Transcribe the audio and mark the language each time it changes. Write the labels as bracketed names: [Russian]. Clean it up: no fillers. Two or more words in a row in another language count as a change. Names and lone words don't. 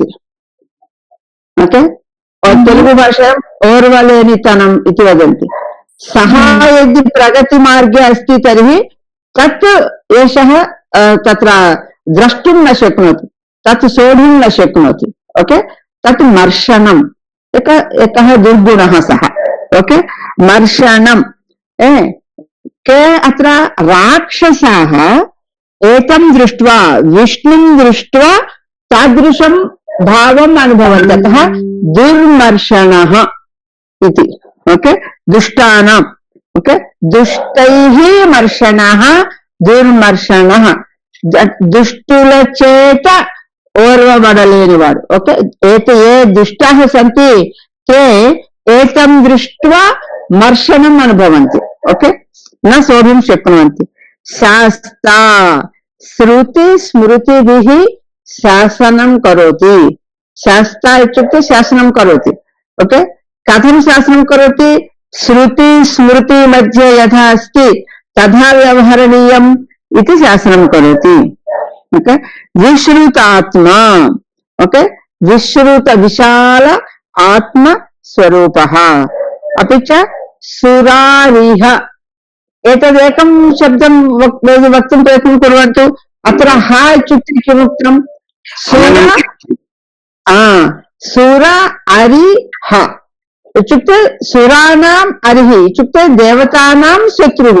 [Telugu] ఓకే, తెలుగు భాష ఓర్వలేనితనం ఇది వదంతి. [Sanskrit] సహ యది ప్రగతి మార్గే అస్తి తర్हि తత్ ఏషః తత్ర ద్రష్టుం న శక్నోతి, తత్ సోఢుం న శక్నోతి. ఓకే, తత్ మర్షణం एकः दुर्गुणः सः. ओके, मर्षणम्. के अत्र राक्षसाः एतं दृष्ट्वा विष्णुं दृष्ट्वा तादृशं भावम् अनुभवन्ति, अतः दुर्मर्षणः इति. ओके, दुष्टानाम्. ओके, दुष्टैः मर्षणः दुर्मर्षणः. [Telugu] दुष्टुल చేత ఓర్వబడలేని వాడు. [Sanskrit] ఓకే, ఏ దుష్టాः సంతి తే ఏతం దృష్ట్వా మర్షణం అనుభవంతి. ఓకే, న సోఢుం శక్నువంతి. శాస్తా శృతి స్మృతిభిః శాసనం కరోతి. శాస్తా ఇత్యుక్తే శాసనం కరోతి. ఓకే, కథం శాసనం కరోతి? శృతి స్మృతి మధ్య యథా అస్తి తథా వ్యవహరణీయం ఇది శాసనం కరోతి. ఓకే, విశ్రుతాత్మ. ఓకే, విశ్రుత విశాల ఆత్మ స్వరూపః. अपि च सुरारिह. एतदेकं शब्दं वक्तुं प्रयत्नं कुर्वन्तु. अत्र ह इत्युक्ते किमुक्तं? सुर अरिह इत्युक्ते सुराणाम् अरिः इत्युक्ते देवतानां शत्रुः.